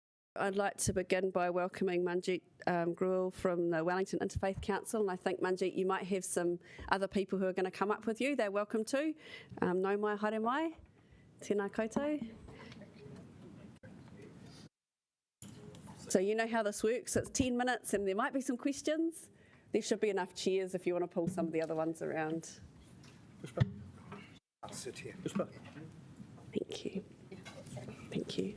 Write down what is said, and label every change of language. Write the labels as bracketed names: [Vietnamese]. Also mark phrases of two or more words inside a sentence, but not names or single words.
[English] I'd like to begin by welcoming Manjeet Gruel from the Wellington Interfaith Council, and I think, Manjeet, you might have some other people who are going to come up with you. They're welcome too. [Māori] Nau mai, haere mai, tēnā koutou. [English] So you know how this works. It's 10 minutes and there might be some questions. There should be enough chairs if you want to pull some of the other ones around. I'll sit here. Thank you. Thank you.